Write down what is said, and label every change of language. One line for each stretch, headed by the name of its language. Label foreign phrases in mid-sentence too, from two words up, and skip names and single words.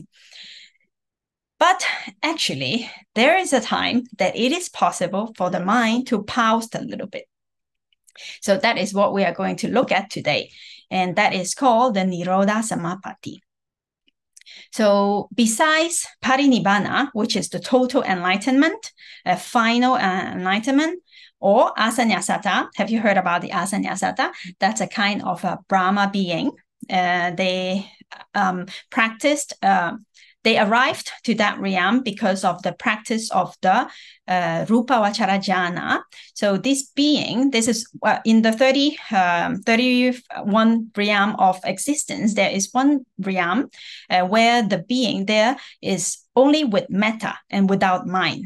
English: But actually, there is a time that it is possible for the mind to pause a little bit. So that is what we are going to look at today. And that is called the Nirodha-samāpatti. So besides parinibbana, which is the total enlightenment, a final enlightenment, or asaññā-satta, have you heard about the asaññā-satta? That's a kind of a Brahma being. They practiced... They arrived to that realm because of the practice of the
Pali: Rupa Vachara Jhana.
English: So this being, this is in the 31 realm of existence, there is one realm where the being there is only with metta and without mind.